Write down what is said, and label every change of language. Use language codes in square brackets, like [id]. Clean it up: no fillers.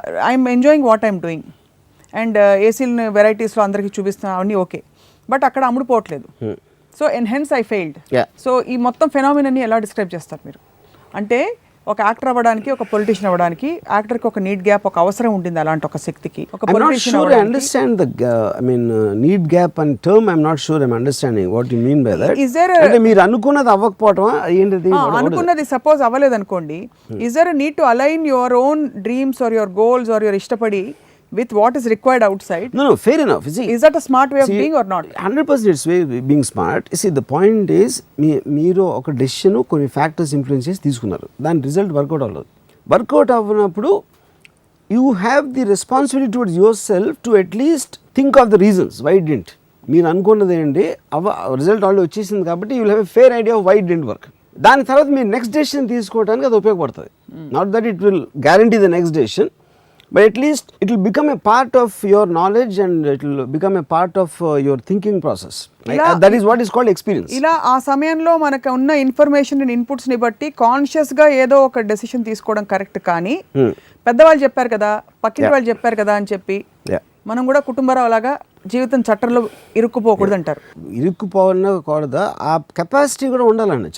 [en] I'm enjoying what I'm doing. [te] And ఏసీలని వెరైటీస్లో అందరికీ చూపిస్తున్నాను, అవన్నీ ఓకే. బట్ అక్కడ అమ్ముడుపోవట్లేదు. [en] So hence I failed. [te] So ఈ మొత్తం ఫెనామినాని ఎలా డిస్క్రైబ్ చేస్తారు మీరు? అంటే ఒక యాక్టర్ అవ్వడానికి, ఒక పొలిటీషియన్ అవ్వడానికి యాక్టర్కి ఒక నీడ్ గ్యాప్, ఒక అవసరం ఉండింది అలాంటి ఒక శక్తికి. ఒక [en] I'm not [te] politician [en] sure I understand need gap and term. I'm not sure I'm understanding what you mean by that. Is there [te] అంటే మీరు అనుకున్నది అవ్వకపోవటమా ఏంటిది? అనుకున్నది సపోజ్ అవ్వలేదు అనుకోండి, [en] is there need to align your own dreams or your goals or your [te] ఇష్టపడి [en] with what is required outside? No, fair enough. See, is that a smart way of being or not? 100% it's way being smart. See, the point is [te] మీరు ఒక decision కొన్ని factors influence చేసి తీసుకున్నారు, దాని result work out అవ్వలేదు. Work out అవ్వనప్పుడు [en] You have the responsibility towards your self to at least think of the reasons why didn't. [te] మీరు అనుకున్నది ఏంటి, రిజల్ట్ ఆల్రెడీ వచ్చేసింది కాబట్టి [en] You will have a fair idea of why didn't work. [te] దాని తర్వాత మీరు నెక్స్ట్ డెసిషన్ తీసుకోవడానికి అది ఉపయోగపడుతుంది. [en] Not that it will guarantee the next decision, but at least it will become a part of your knowledge and it will become a part of your thinking process. That is what is called experience. [te] ఇలా ఆ సమయంలో మనకు ఉన్న information and inputs ని బట్టి conscious గా ఏదో ఒక డెసిషన్ తీసుకోవడం కరెక్ట్. కానీ పెద్దవాళ్ళు చెప్పారు కదా, పక్కింటి వాళ్ళు చెప్పారు కదా అని చెప్పి మనం కూడా కుటుంబరావు లాగా జీవితం చట్టంలో ఇరుక్కుపోకూడదు అంటారు. ఇరుక్కుపోకూడదా, ఆ కెపాసిటీ కూడా ఉండాలండి.